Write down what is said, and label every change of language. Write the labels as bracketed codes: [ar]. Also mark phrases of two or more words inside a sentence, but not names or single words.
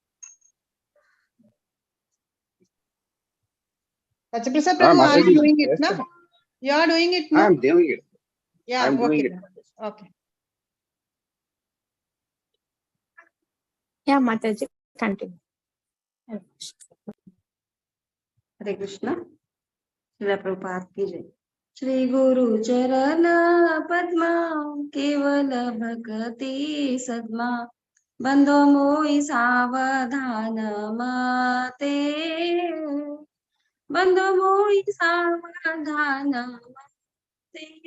[en] Satyprasad Prabhu, are you Mataji, doing it yes, now? sir. You are doing it I now? am doing it. Yeah, I am doing okay. it. Okay. Yeah, Mataji, continue. [hi] हरे कृष्णा। श्रील प्रभुपाद की जय। [bn] শ্রী গুরু চরণ পদ্ম কেবল ভক্তি সদ্ম বন্দো মুই সাবধান মতে বন্দো মুই সাবধান মতে बंधो मोहि सावधान माते